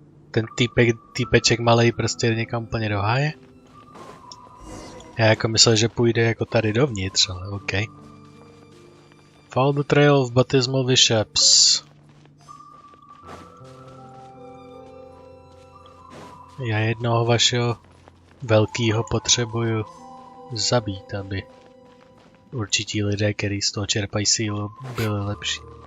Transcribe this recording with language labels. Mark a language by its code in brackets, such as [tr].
[cs] Ten týpeček malej prostě někam úplně do háje. Já jako myslel, že půjde jako tady dovnitř, ale OK. [en] Follow the trail of baptismal bishops. [cs] Já jednoho vašeho velkýho potřebuju zabít, aby určití lidé, kteří z toho čerpají sílu, byli lepší.